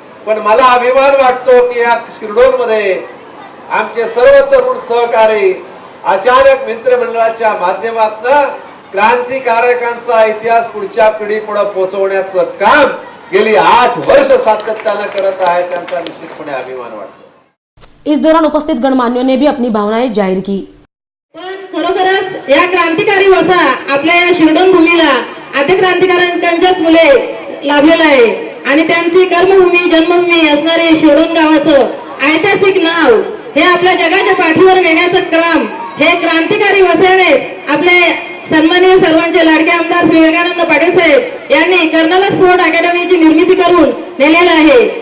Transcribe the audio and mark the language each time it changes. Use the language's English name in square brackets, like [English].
[Marathi] पण मला अभिमान वाटतो की या शिरडोन मध्ये आमचे सर्व तरुण सहकारी अचानक मित्रमंडळाच्या माध्यमातून क्रांतिकारकांचा इतिहास पुढच्या पिढीपुढे पोहोचवण्याचं काम गेली 8 वर्ष सातत्याने करत आहे, त्यांचा निश्चितपणे अभिमान वाटतो। [Hindi] इस दौरान उपस्थित गणमान्यों ने भी अपनी भावनाएं जाहिर की। [Marathi] पण खरोखरच या क्रांतिकारी वसा आपल्या या शिरडोन भूमीला आद्य क्रांतिकारकांच्याच मुले लाभलेला आहे आणि त्यांची कर्मभूमी जन्मभूमी असणारे शिरडोन गावाचं ऐतिहासिक नाव हे आपल्या जगाच्या पाठीवर नेण्याचं काम हे क्रांतिकारी वसाने आपले सन्माननीय सर्वांचे लाडके आमदार श्री विवेकानंद पाटील साहेब यांनी कर्नाला स्पोर्ट अकॅडमीची निर्मिती करून नेलेला आहे।